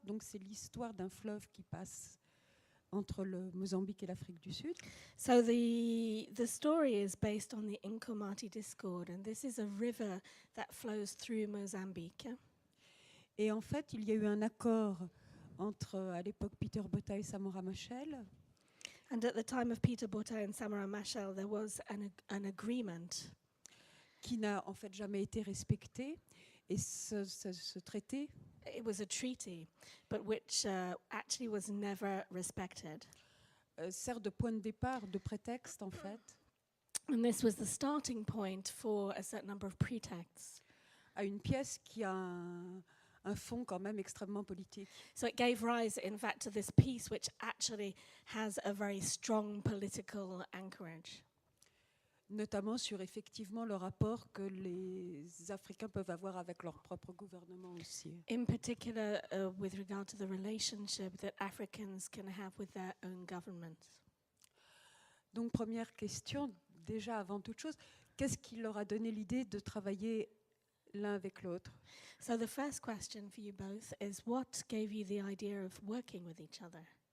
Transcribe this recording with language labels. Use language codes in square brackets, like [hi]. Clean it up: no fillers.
[fr] Donc c'est l'histoire d'un fleuve qui passe entre le Mozambique et l'Afrique du Sud. [en] So the story is based on the Incomati Discord, and this is a river that flows through Mozambique. [fr] Et en fait, il y a eu un accord entre, à l'époque, Peter Botha et Samora Machel, [en] And at the time of Peter Botha and Samora Machel, there was an agreement [fr] qui n'a en fait jamais été respecté. Et ce traité [en] It was a treaty, but which actually was never respected. [fr] Sert de point de départ, de prétexte en fait, [en] And this was the starting point for a certain number of pretexts. [fr] à une pièce qui a un fond quand même extrêmement politique. [en] So it gave rise, in fact, to this piece which actually has a very strong political anchorage. [fr] Notamment sur effectivement le rapport que les Africains peuvent avoir avec leur propre gouvernement aussi. [en] In particular, with regard to the relationship that Africans can have with their own governments. [fr] Donc première question, déjà avant toute chose, qu'est-ce qui leur a donné l'idée de travailler l'un avec l'autre? [en] So the first question for you both is, what gave you the idea of working with each other?